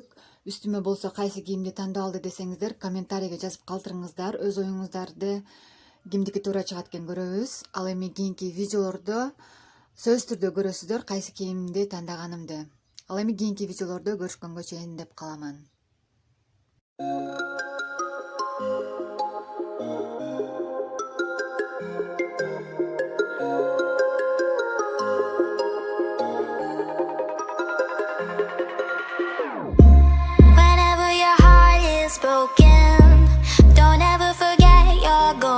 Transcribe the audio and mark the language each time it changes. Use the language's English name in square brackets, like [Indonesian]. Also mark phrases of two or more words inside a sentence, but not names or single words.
[Kyrgyz] Үстүмө болсо кайсы кийимди тандап алды десеңиздер, комментарийге жазып калтырыңыздар. Өз оюңуздарды кимдики туура чыгат экен көрөбүз. Ал эми кийинки видеолордо сөзсүз түрдө көрөсүздөр кайсы кийимди тандаганымды. Ал эми кийинки видеолордо көрүшкөнгө чейин деп каламан. [English] Whenever your heart is broken, don't ever forget you're golden.